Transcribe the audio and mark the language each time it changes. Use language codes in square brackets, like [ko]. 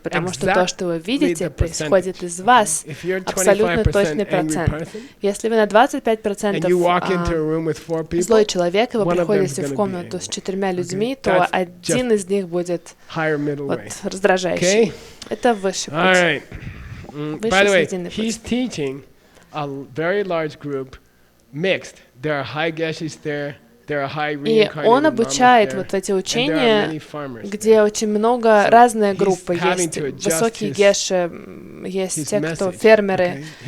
[ru] Потому что то, что вы видите, происходит из вас. Абсолютно точный процент. Если вы на 25% злой человек, и вы приходите в комнату с 4 людьми, то один из них будет раздражающий. Это высший путь. [en] By the way, he's teaching a very large group, mixed. There are high geshes there, there are high reincarnated lamas there. [ru] И он обучает вот эти учения, где очень много разные группы. Есть высокие геши, есть те, кто фермеры.